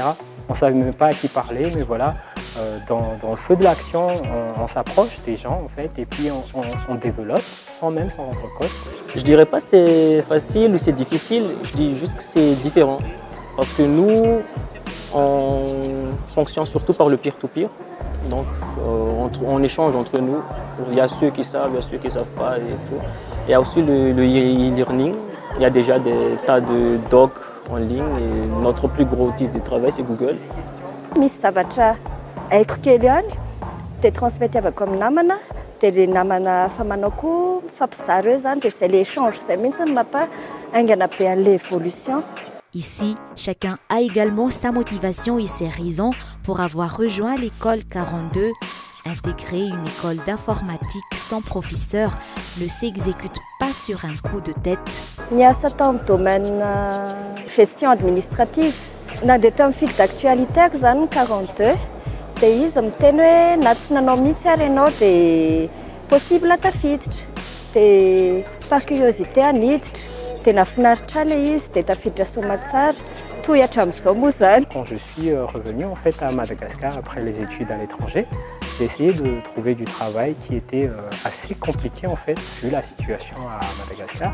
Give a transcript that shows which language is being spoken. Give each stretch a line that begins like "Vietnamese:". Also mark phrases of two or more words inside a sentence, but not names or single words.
French: On ne savait même pas à qui parler, mais voilà, dans le feu de l'action, on s'approche des gens en fait, et puis on développe sans même s'en rendre compte. Je dirais pas c'est facile ou c'est difficile, je dis juste que c'est différent. Parce que nous, on fonctionne surtout par le peer-to-peer. Donc, on échange entre nous. Il y a ceux qui savent, il y a ceux qui ne savent pas et tout. Il y a aussi le e-learning. Il y a déjà des tas de docs en ligne. Et notre plus gros outil de travail, c'est Google.
Malagasy: Misy zavatra haiko kely ihany dia transmettiavako amin'ny namana dia le namana fa manao koa mifampizara eo zany dia
French: c'est l'échange
Malagasy: izay mihitsy mampahaingana be an'ilay évolution.
French: Ici, chacun a également sa motivation et ses raisons pour avoir rejoint l'école 42. Intégrer une école d'informatique sans professeur ne s'exécute pas sur un coup de tête.
Malagasy: Niasa tao amin'ny
French: domaine gestion administrative.
Malagasy: Nandeha tao amin'ny
French: fil d'actualité
Malagasy: ako zany ny 42 dia izy miteny hoe na tsy nanao mihitsy ary ianao dia possible tafiditra. Dia
French: par curiosité
Malagasy: aniditra. Quand
French: je suis revenu en fait à Madagascar après les études à l'étranger, j'ai essayé de trouver du travail qui était assez compliqué en fait vu la situation à Madagascar.